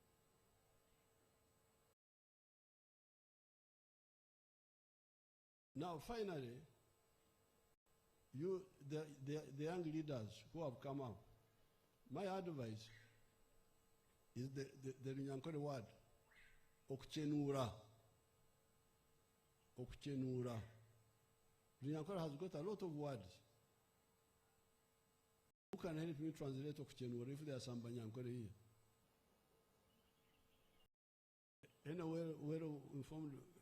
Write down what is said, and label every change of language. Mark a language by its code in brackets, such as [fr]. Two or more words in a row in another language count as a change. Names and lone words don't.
[en] Now, finally, the young leaders who have come out, my advice is the Runyankore word, okuchenura. Okuchenura. Runyankore has got a lot of words. Who can help me translate okuchenura if there are some Banyankore here? Anywhere where informed.